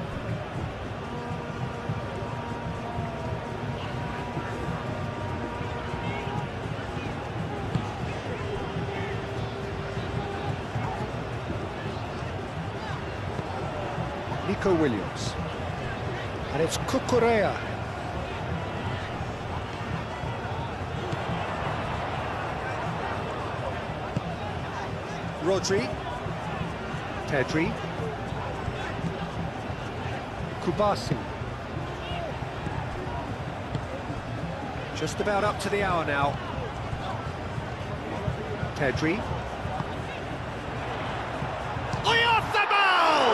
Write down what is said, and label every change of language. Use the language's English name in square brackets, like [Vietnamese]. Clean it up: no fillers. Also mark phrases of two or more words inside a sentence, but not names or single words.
[English] Nico Williams. And it's Cucurella. Rodri. Pedri. Kubasi. Just about up to the hour now. Pedri. Oyarzabal!